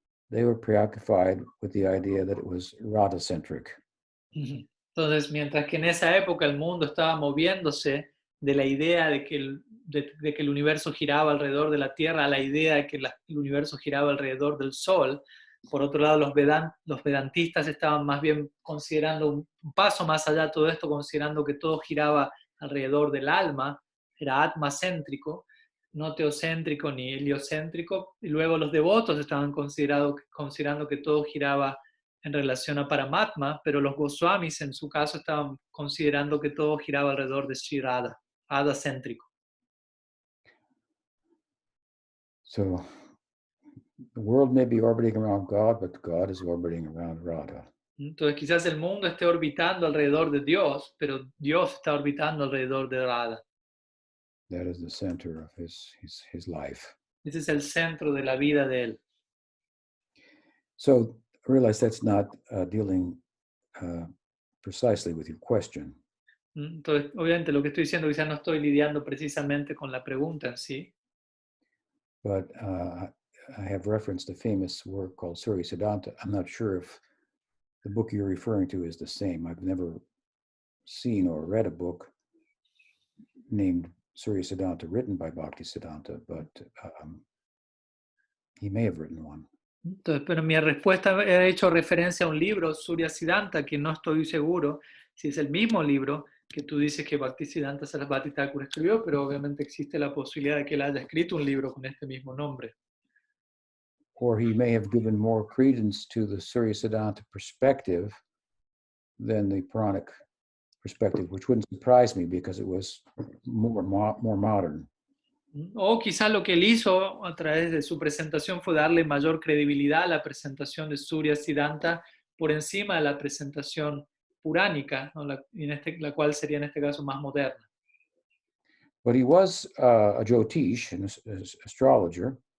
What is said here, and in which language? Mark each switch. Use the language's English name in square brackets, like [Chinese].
[English] They were preoccupied with the idea that it was Radha-centric. [Spanish] Entonces, mientras que en esa época el mundo estaba moviéndose de la idea de que el universo giraba alrededor de la Tierra a la idea de que el universo giraba alrededor del Sol, por otro lado los vedantistas estaban más bien considerando un paso más allá de todo esto, considerando que todo giraba alrededor del alma, era atmacéntrico, no teocéntrico ni heliocéntrico, y luego los devotos estaban considerando que todo giraba en relación a Paramatma, pero los Goswamis en su caso estaban considerando que todo giraba alrededor de Sri Radha, Radha-céntrico. [English] So the world may be orbiting around God, but God is orbiting around Radha. [Spanish] Entonces quizás el mundo esté orbitando alrededor de Dios, pero Dios está orbitando alrededor de Radha. [English] That is the center of his life. [Spanish] Ese es el centro de la vida de él. [English] So I realize that's not dealing precisely with your question. [Spanish] Entonces, obviamente lo que estoy diciendo quizás no estoy lidiando precisamente con la pregunta en sí. [English] But I have referenced a famous work called Surya Siddhanta. I'm not sure if the book you're referring to is the same. I've never seen or read a book named Surya Siddhanta written by Bhakti Siddhanta, but he may have written one. [Spanish] Entonces, pero mi respuesta he hecho referencia a un libro, Surya Siddhanta, que no estoy seguro si es el mismo libro que tú dices que Bhaktisiddhanta Sarasvati Thakur escribió, pero obviamente existe la posibilidad de que él haya escrito un libro con este mismo nombre. [English] Or he may have given more credence to the Surya Siddhanta perspective than the Puranic perspective, which wouldn't surprise me because it was more modern. [Spanish] O quizás lo que él hizo a través de su presentación fue darle mayor credibilidad a la presentación de Surya Siddhanta por encima de la presentación puránica, ¿no? la cual sería en este caso más moderna. [English] But he was a Jyotish, an astrologer.